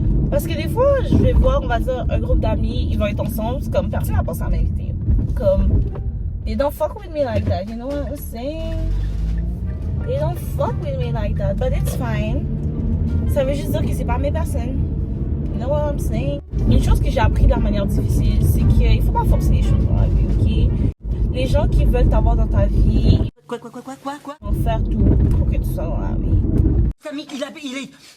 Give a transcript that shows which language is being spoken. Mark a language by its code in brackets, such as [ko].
[fr] Parce que des fois, je vais voir, on va dire, un groupe d'amis, ils vont être ensemble, c'est comme personne n'a pensé à m'inviter. [en] Comme, they don't fuck with me like that, you know what I'm saying? They don't fuck with me like that, but it's fine. [fr] Ça veut juste dire que c'est pas mes personnes. [en] You know what I'm saying? [fr] Une chose que j'ai appris de la manière difficile, c'est qu'il faut pas forcer les choses dans la vie, ok? Les gens qui veulent t'avoir dans ta vie, Quoi vont faire tout pour que tu sois dans la vie. Camille,